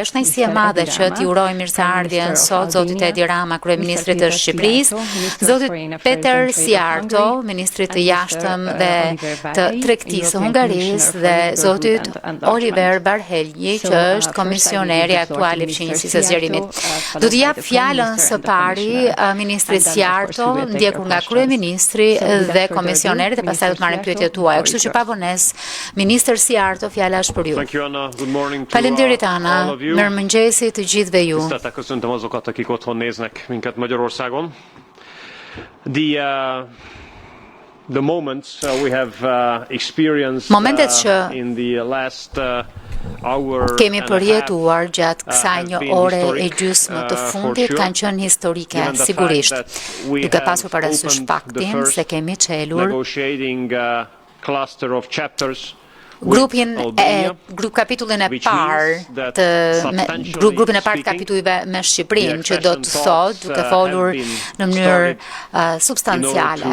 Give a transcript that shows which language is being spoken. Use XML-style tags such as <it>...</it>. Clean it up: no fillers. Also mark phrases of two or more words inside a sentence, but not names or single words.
<sq>Është kënaqësi e madhe që t'i uroj mirëseardhjen sot zotit Edi Rama, kryeministrit të Shqipërisë, zotit Peter Siarto, ministrit të jashtëm dhe të tregtisë së Hungarisë dhe zotit Oliver Varhelyi, që është komisioneri aktual I fshinjësisë së zgjerimit. Do t'i jap fjalën së pari ministrit Siarto, ndjekur nga kryeministri dhe komisioneri dhe pastaj do të marrim pyetjet tuaja. Kështu që pa vonesë, ministër Siarto, fjala është për ju. Faleminderit Ana, mirëmëngjesi të gjithëve ju.</sq> <hu>Köszöntöm azokat, akik otthon néznek minket Magyarországon.</hu> <en>The moments we have experienced in the last hour</en> <sq>kemi përjetuar gjatë kësaj një ore e gjysmë të fundit kanë qenë historike, sigurisht, duke pasur parasysh faktin se kemi çelur kapitullin e parë grupin e parë të kapitujve me Shqipërinë, që do të thotë, duke folur në mënyrë substanciale.</sq>